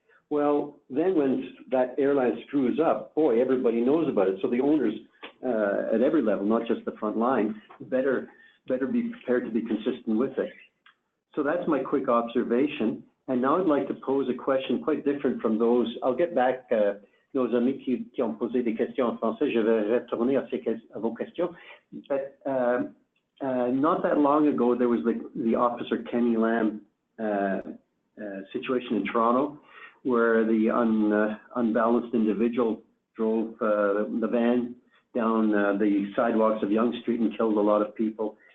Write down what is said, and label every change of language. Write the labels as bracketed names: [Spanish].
[English] Well, then when that airline screws up, boy, everybody knows about it. So the owners at every level, not just the front line, better be prepared to be consistent with it. So that's my quick observation. And now I'd like to pose a question quite different from those. I'll get back [French] nos amis qui ont posé des questions en français. Je vais retourner à vos questions. [English] But not that long ago, there was the Officer Kenny Lamb situation in Toronto, where the unbalanced individual drove the van down the sidewalks of Yonge Street and killed a lot of people.